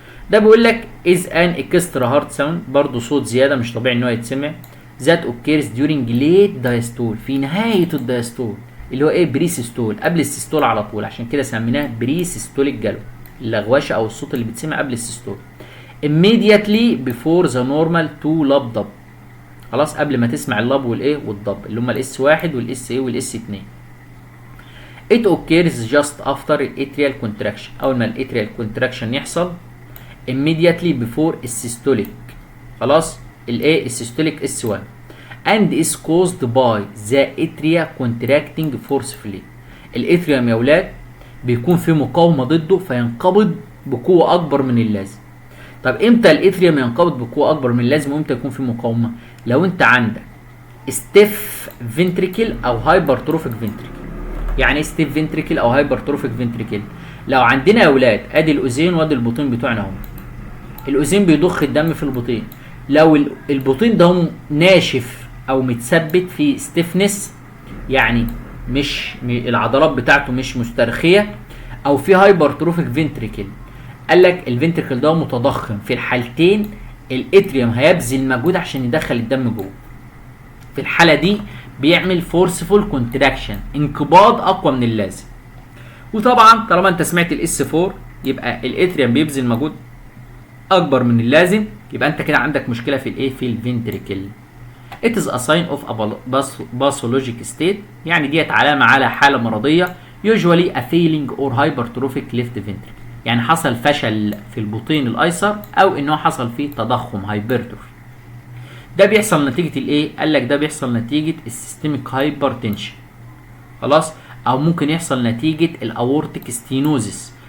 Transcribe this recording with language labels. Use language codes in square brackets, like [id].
[ar] ده بيقول لك از ان اكسترا هارت ساوند، برضه صوت زياده مش طبيعي ان هو يتسمع، ذات اوكيرز ديورنج ليت دايستول، في نهايه الدايستول اللي هو بريسيستول، قبل السيستول على طول، عشان كده سميناه بريسيستوليك جالوب، اللغوشه او الصوت اللي بيتسمع قبل السيستول. [en] immediately before the normal two lub dub، [ar] خلاص قبل ما تسمع اللب والضب اللي هم الاس 1 والاس والاس 2. [en] it occurs just after atrial contraction، [ar] اول ما الاتريال [en] contraction يحصل immediately before السيستوليك، [ar] خلاص السيستوليك اس 1، [en] and is caused by the atria contracting forcefully. [ar] الاتريوم يا ولاد بيكون في مقاومه ضده فينقبض بقوه اكبر من اللازم. طب امتى الاتريوم ينقبض بقوه اكبر من اللازم وامتى يكون في مقاومه؟ لو انت عندك ستيف فنتريكل او هايبرتروفيك فنتريكل. يعني ايه ستيف فنتريكل او هايبرتروفيك فنتريكل؟ لو عندنا يا اولاد ادي الاذين وادي البطين بتوعنا اهو، الاذين بيضخ الدم في البطين، لو البطين ده ناشف او متثبت في ستيفنس، يعني مش العضلات بتاعته مش مسترخيه، او في هايبرتروفيك فنتريكل، قال لك الفنتريكل ده متضخم، في الحالتين الاتريوم هيبذل مجهود عشان يدخل الدم جوه. في الحاله دي بيعمل فورسفول كونتراكشن، انقباض اقوى من اللازم. وطبعا طالما انت سمعت الاس 4 يبقى الاتريوم بيبذل مجهود اكبر من اللازم، يبقى انت كده عندك مشكله في الايه، في الفنتريكل. [en] It is a sign of a pathologic state، [ar] يعني ديت علامه على حاله مرضيه. [en] usually a failing or hypertrophic left ventricle، [ar] يعني حصل فشل في البطين الايسر او انه حصل فيه تضخم هايبرتروفي. ده بيحصل نتيجه الايه؟ قال لك ده بيحصل نتيجه السيستميك هايبرتنشن، خلاص، او ممكن يحصل نتيجه الاورتيك ستينوزيس.